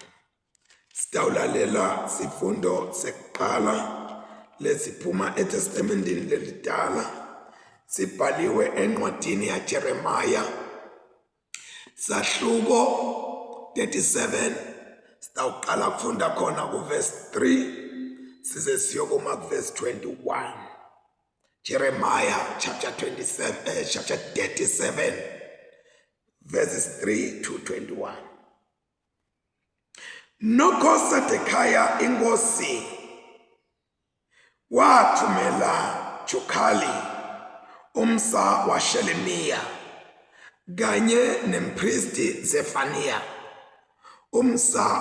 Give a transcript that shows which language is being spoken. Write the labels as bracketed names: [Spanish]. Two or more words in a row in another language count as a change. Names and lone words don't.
[Swati] Sitawulalela sifundo sekuqala lesiphuma eTestamentini lelidala, sibhaliwe encwadini yaJeremaya, sahluko 37. Sitawuqala kufunda khona kuverse 3 size siyokuma kuverse 21. [English] Jeremiah chapter 37 verses 3 to 21. [Swati] Nokho Zedekiah inkosi wathumela Jokhali umsa waShelemiya kanye nempristi Zefaniya umsa